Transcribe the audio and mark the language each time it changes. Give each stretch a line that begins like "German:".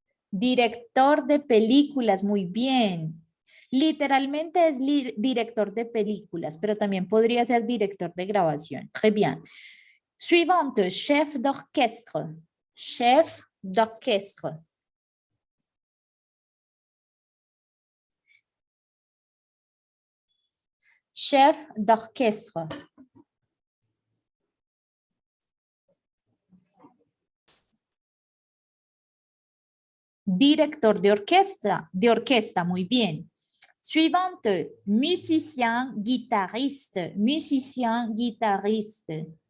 Spanish: Director de películas, muy bien. Literalmente es director de películas, pero también podría ser director de grabación.
French: Très bien. Suivante, chef d'orchestre. Chef d'orchestre. Chef d'orchestre.
Spanish: Director de orquesta, muy bien.
French: Suivante, musicien, guitariste, musicien, guitariste.